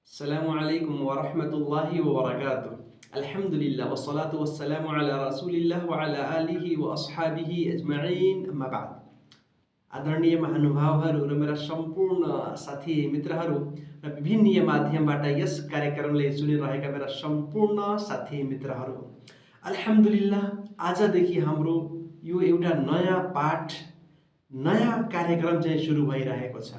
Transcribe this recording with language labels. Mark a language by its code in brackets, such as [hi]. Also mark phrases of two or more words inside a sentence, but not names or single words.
[ar] السلام عليكم ورحمة الله وبركاته. الحمد لله والصلاة والسلام على رسول الله وعلى آله وأصحابه أجمعين أما بعد. [ne] आदरणीय महानुभावहरू र मेरा सम्पूर्ण साथी मित्रहरू र विभिन्न माध्यमबाट यस कार्यक्रमले सुनिरहेका मेरा सम्पूर्ण साथी मित्रहरू, अल्हम्दुलिल्लाह आजदेखि हाम्रो यो एउटा नयाँ पाठ, नयाँ कार्यक्रम चाहिँ सुरु भइरहेको छ।